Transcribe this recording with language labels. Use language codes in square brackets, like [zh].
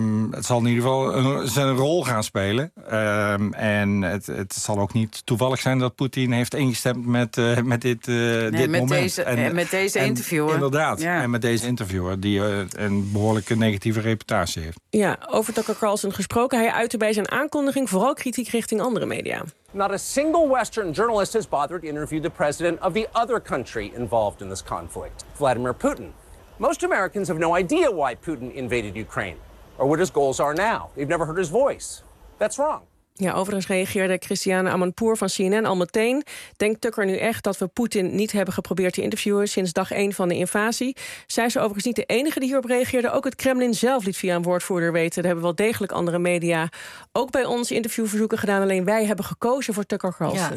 [nl] Het zal in ieder geval zijn rol gaan spelen. En het zal ook niet toevallig zijn dat Poetin heeft ingestemd met dit met moment. Met deze interviewer. Inderdaad, en met deze interviewer die een behoorlijke negatieve reputatie heeft. Ja, over Tucker Carlson gesproken. Hij uitte bij zijn aankondiging vooral kritiek richting andere media. [en] Not a single Western journalist has bothered to interview the president of the other country involved in this conflict, Vladimir Putin. Most Americans have no idea why Putin invaded Ukraine or what his goals are now. They've never heard his voice. That's wrong. [nl] Ja, overigens reageerde Christiane Amanpour van CNN al meteen. Denkt Tucker nu echt dat we Poetin niet hebben geprobeerd te interviewen sinds dag 1 van de invasie? Zij is overigens niet de enige die hierop reageerde. Ook het Kremlin zelf liet via een woordvoerder weten. Er hebben wel degelijk andere media ook bij ons interviewverzoeken gedaan. Alleen wij hebben gekozen voor Tucker Carlson.